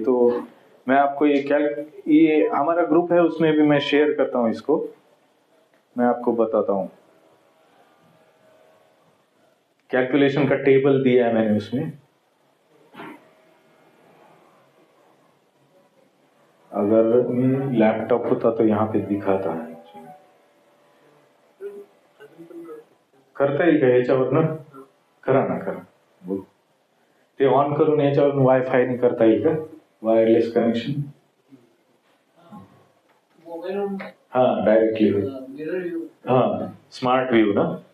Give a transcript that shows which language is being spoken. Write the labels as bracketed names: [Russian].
[Hindi] तो मैं आपको ये हमारा ग्रुप है उसमें भी मैं शेयर करता हूँ, इसको मैं आपको बताता हूँ। कैलकुलेशन का टेबल दिया है मैंने उसमें, अगर लैपटॉप होता तो यहाँ पे दिखाता है। [Marathi] करता येईल का याच्यावर ना? करा ना, करा बोल ते ऑन करून याच्यावर वायफाय ने करता येईल का? [English] Wireless connection? [Hindi] हाँ डायरेक्टली, हाँ स्मार्ट व्यू ना।